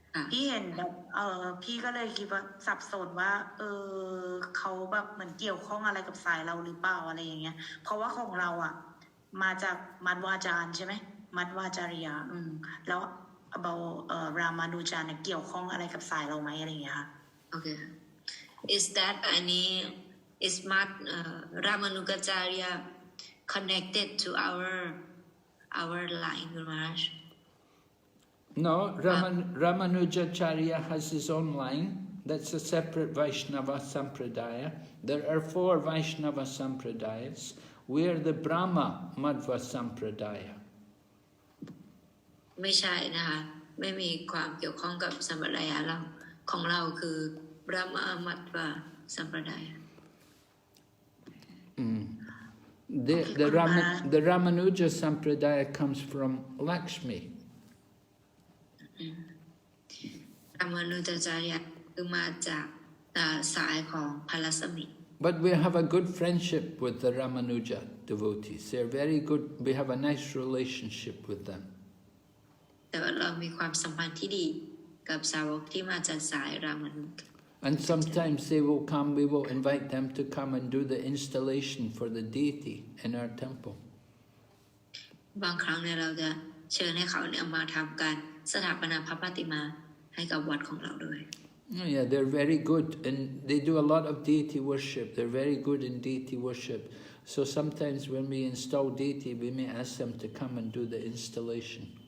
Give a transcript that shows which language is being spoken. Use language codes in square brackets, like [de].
[th] พี่เห็นแบบพี่ก็เลยคิดว่าสับสนว่าเขาแบบเหมือนเกี่ยวข้องอะไรกับสายเราหรือเปล่าอะไรอย่างเงี้ยเพราะว่าของเราอ่ะมาจากมัดวาจารย์ใช่ไหมมัดวาจาริยาแล้วรามานุจารย์เนี่ยเกี่ยวข้องอะไรกับสายเราไหมอะไรอย่างเงี้ยค่ะ [en] Okay. Is that is Ramanujacharya connected to our line, Guru Maharaj? No, Ramanujacharya has his own line. That's a separate Vaishnava Sampradaya. There are 4 Vaishnava Sampradayas. We are the Brahma Madhva Sampradaya. [th] ไม่ใช่นะคะไม่มีความเกี่ยวข้องกับสัมปรายะเราของเราคือ Brahma Madhva Sampradaya. [en] The Ramanuja Sampradaya comes from Lakshmi. [th] Ramanujacharya คือมาจากสายของพระรัศมี [en] But we have a good friendship with the Ramanuja devotees. They're very good. We have a nice relationship with them. [th] แต่ว่าเรามีความสัมพันธ์ที่ดีกับสาวกที่มาจากสายรามานุจ [en] And sometimes they will come, we will invite them to come and do the installation for the deity in our temple. [th] บางครั้งเนี่ยเราจะเชิญให้เขาเนี่ยมาทำการสถาปนาพระปฏิมาให้กับวัดของเราด้วย [en] Yeah, they're very good and they do a lot of deity worship. They're very good in deity worship. So sometimes when we install deity, we may ask them to come and do the installation.